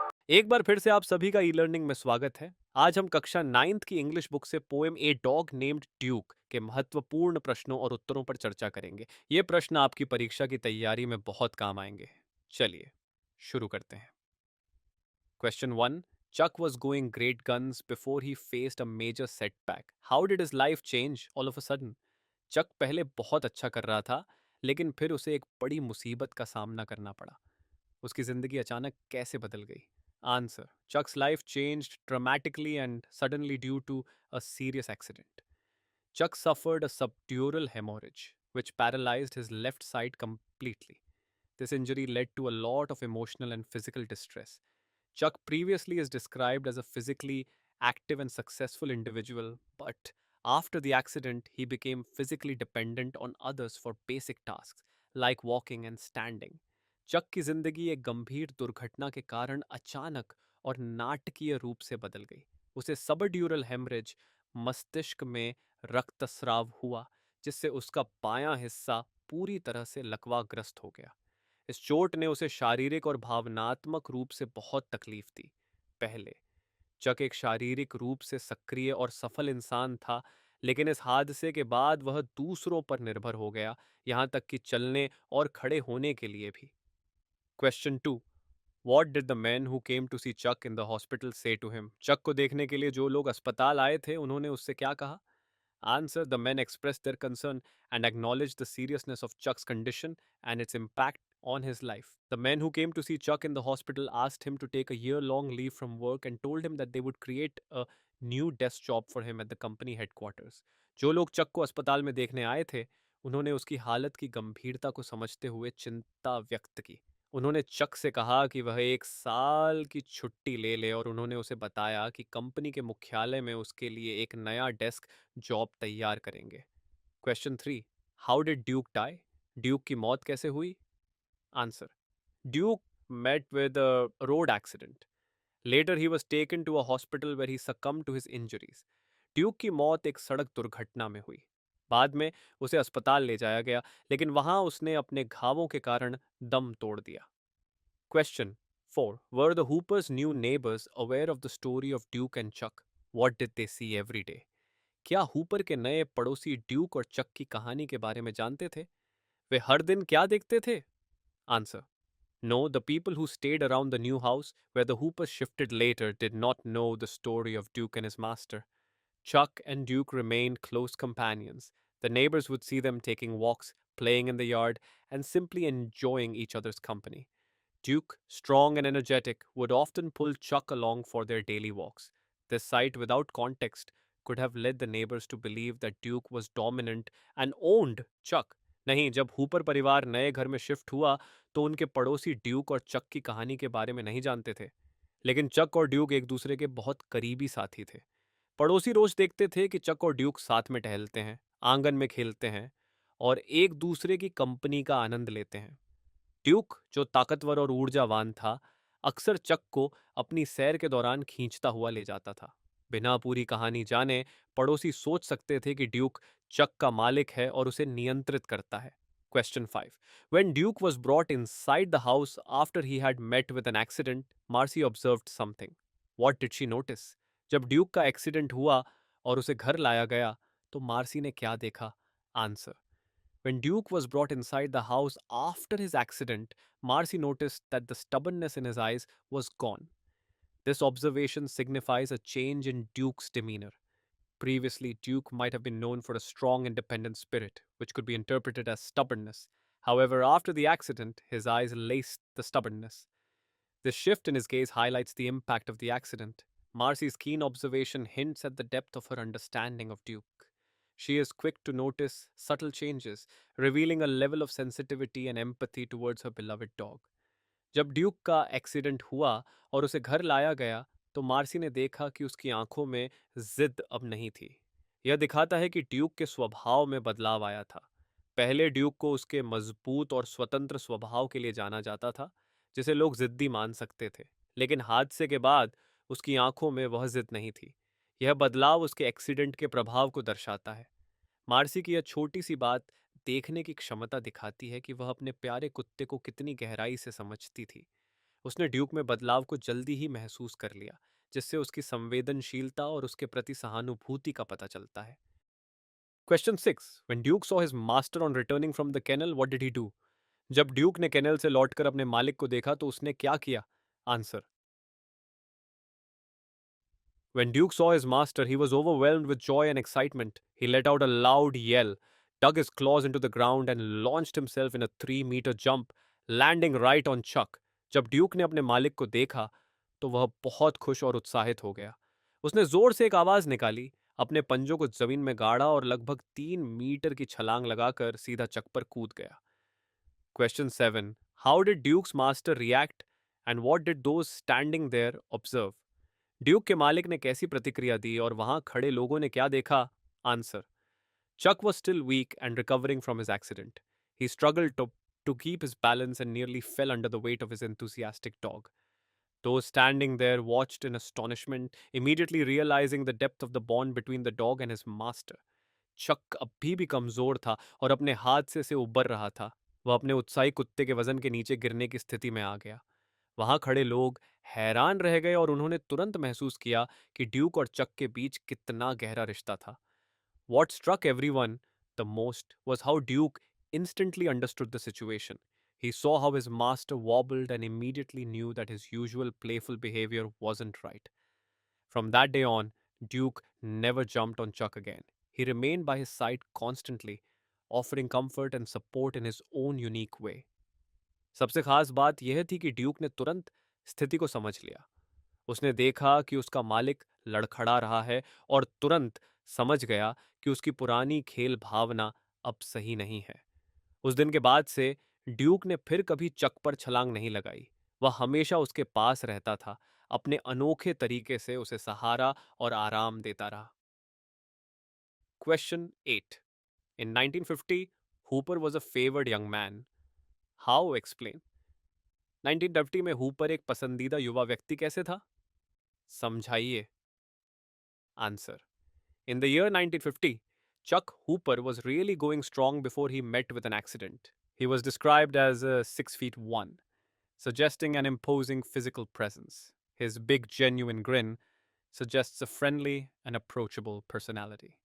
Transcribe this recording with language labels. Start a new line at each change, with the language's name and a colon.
Hindi: एक बार फिर से आप सभी का ई लर्निंग में स्वागत है। आज हम कक्षा 9th की इंग्लिश बुक से poem a dog named Duke के महत्वपूर्ण प्रश्नों और उत्तरों पर चर्चा करेंगे। ये प्रश्न आपकी परीक्षा की तैयारी में बहुत काम आएंगे। चलिए शुरू करते हैं। Question 1।
English: Chuck was going great guns before he faced a major setback. How did his life change all of a sudden?
Hindi: चक पहले बहुत अच्छा कर रहा था, लेकिन फिर उसे एक बड़ी मुसीबत का सामना करना पड़ा। उसकी जिंदगी अचानक कैसे बदल गई?
English: Answer: Chuck's life changed dramatically and suddenly due to a serious accident. Chuck suffered a subdural hemorrhage, which paralyzed his left side completely. This injury led to a lot of emotional and physical distress. Chuck previously is described as a physically active and successful individual, but after the accident, he became physically dependent on others for basic tasks like walking and standing.
Hindi: चक की जिंदगी एक गंभीर दुर्घटना के कारण अचानक और नाटकीय रूप से बदल गई। उसे सबड्यूरल हेमरेज, मस्तिष्क में रक्तस्राव हुआ, जिससे उसका बायां हिस्सा पूरी तरह से लकवाग्रस्त हो गया। इस चोट ने उसे शारीरिक और भावनात्मक रूप से बहुत तकलीफ दी। पहले चक एक शारीरिक रूप से सक्रिय और सफल इंसान था, लेकिन इस हादसे के बाद वह दूसरों पर निर्भर हो गया, यहां तक कि चलने और खड़े होने के लिए भी।
English: Question 2। What did the men who came to see Chuck in the hospital say to him?
Hindi: चक को देखने के लिए जो लोग अस्पताल आए थे, उन्होंने उससे क्या कहा?
English: Answer: The men expressed their concern and acknowledged the seriousness of Chuck's condition and its impact on his life. The men who came to see Chuck in the hospital asked him to take a year long leave from work and told him that they would create a new desk job for him at the company headquarters.
Hindi: जो लोग चक को अस्पताल में देखने आए थे, उन्होंने उसकी हालत की गंभीरता को समझते हुए चिंता व्यक्त की। उन्होंने चक से कहा कि वह 1 साल की छुट्टी ले ले और उन्होंने उसे बताया कि कंपनी के मुख्यालय में उसके लिए एक नया डेस्क जॉब तैयार करेंगे।
English: Question 3। How did Duke die?
Hindi: Duke की मौत कैसे हुई?
English: Answer: Duke met with a road accident. Later he was taken to a hospital where he succumbed to his injuries.
Hindi: Duke की मौत एक सड़क दुर्घटना में हुई। बाद में उसे अस्पताल ले जाया गया, लेकिन वहां उसने अपने घावों के कारण दम तोड़ दिया।
English: Question 4. Were the Hooper's new neighbors aware of the story of Duke and Chuck? What did they see every day?
Hindi: क्या हुपर के नए पड़ोसी ड्यूक और चक की कहानी के बारे में जानते थे? वे हर दिन क्या देखते थे?
English: Answer: No, the people who stayed around the new house where the Hoopers shifted later did not know the story of Duke and his master. Chuck and Duke remained close companions. The neighbors would see them taking walks, playing in the yard, and simply enjoying each other's company. Duke, strong and energetic, would often pull Chuck along for their daily walks. This sight, without context, could have led the neighbors to believe that Duke was dominant and owned Chuck.
Hindi: नहीं, जब Hooper परिवार नए घर में shift हुआ तो उनके पड़ोसी ड्यूक और चक की कहानी के बारे में नहीं जानते थे। लेकिन चक और ड्यूक एक दूसरे के बहुत करीबी साथी थे। पड़ोसी रोज देखते थे कि चक और ड्यूक साथ में टहलते हैं, आंगन में खेलते हैं और एक दूसरे की कंपनी का आनंद लेते हैं। ड्यूक, जो ताकतवर और ऊर्जावान था, अक्सर चक को अपनी सैर के दौरान खींचता हुआ ले जाता था। बिना पूरी कहानी जाने पड़ोसी सोच सकते थे कि ड्यूक चक का मालिक है और उसे नियंत्रित करता है।
English: Question 5. When Duke was brought inside the house after he had met with an accident, Marcy observed something. What did she notice?
Hindi: जब ड्यूक का एक्सीडेंट हुआ और उसे घर लाया गया, तो मार्सी ने क्या देखा?
English: Answer: When Duke was brought inside the house after his accident, Marcy noticed that the stubbornness in his eyes was gone. This observation signifies a change in Duke's demeanor. Previously, Duke might have been known for a strong, independent spirit, which could be interpreted as stubbornness. However, after the accident, his eyes laced the stubbornness. This shift in his gaze highlights the impact of the accident. Marcy's keen observation hints at the depth of her understanding of Duke. She is quick to notice subtle changes, revealing a level of sensitivity and empathy towards her beloved dog.
Hindi: जब Duke का accident हुआ और उसे घर लाया गया, तो Marcy ने देखा कि उसकी आंखों में जिद अब नहीं थी। यह दिखाता है कि ड्यूक के स्वभाव में बदलाव आया था। पहले ड्यूक को उसके मजबूत और स्वतंत्र स्वभाव के लिए जाना जाता था, जिसे लोग जिद्दी मान सकते थे। लेकिन हादसे के बाद उसकी आंखों में वह जिद नहीं थी। यह बदलाव उसके एक्सीडेंट के प्रभाव को दर्शाता है। मार्सी की यह छोटी सी बात देखने की क्षमता दिखाती है कि वह अपने प्यारे कुत्ते को कितनी गहराई से समझती थी। उसने ड्यूक में बदलाव को जल्दी ही महसूस कर लिया, जिससे उसकी संवेदनशीलता और उसके प्रति सहानुभूति का पता चलता है।
English: Question 6, when Duke saw his master on returning from the kennel, what did he do?
Hindi: जब ड्यूक ने केनल से लौटकर अपने मालिक को देखा तो उसने क्या किया?
English: Answer: When Duke saw his master, he was overwhelmed with joy and excitement. He let out a loud yell, dug his claws into the ground, and launched himself in a 3-meter jump, landing right on Chuck.
Hindi: जब Duke ने अपने मालिक को देखा तो वह बहुत खुश और उत्साहित हो गया। उसने जोर से एक आवाज निकाली, अपने पंजों को जमीन में गाड़ा और लगभग 3 मीटर की छलांग लगाकर सीधा चक पर कूद गया।
English: Question 7, how did Duke's master react and what did those standing there observe?
Hindi: Duke के मालिक ने कैसी प्रतिक्रिया दी और वहां खड़े लोगों ने क्या देखा?
English: Answer: Chuck was still weak and recovering from his accident. He struggled to keep his balance and nearly fell under the weight of his enthusiastic dog. Those standing there watched in astonishment, immediately realizing the depth of the bond between the dog and his master.
Hindi: चक अभी भी कमजोर था और अपने हादसे से उबर रहा था। वह अपने उत्साही कुत्ते के वजन के नीचे गिरने की स्थिति में आ गया। वहां खड़े लोग हैरान रह गए और उन्होंने तुरंत महसूस किया कि ड्यूक और चक के बीच कितना गहरा रिश्ता था।
English: What struck everyone the most was how Duke instantly understood the situation. He saw how his master wobbled and immediately knew that his usual playful behavior wasn't right. From that day on, Duke never jumped on Chuck again. He remained by his side constantly, offering comfort and support in his own unique way.
Hindi: सबसे खास बात यह थी कि Duke ने तुरंत स्थिति को समझ लिया। उसने देखा कि उसका मालिक लड़खड़ा रहा है और तुरंत समझ गया कि उसकी पुरानी खेल भावना अब सही नहीं है। उस दिन के बाद से ड्यूक ने फिर कभी चक पर छलांग नहीं लगाई। वह हमेशा उसके पास रहता था, अपने अनोखे तरीके से उसे सहारा और आराम देता रहा।
English: Question 8, in 1950 Hooper was a favoured young man. How explain?
Hindi: 1950 में हूपर एक पसंदीदा युवा व्यक्ति कैसे था? समझाइए।
English: Answer: In the year 1950, Chuck Hooper was really going strong before he met with an accident. He was described as 6 feet 1, suggesting an imposing physical presence. His big, genuine grin suggests a friendly and approachable personality.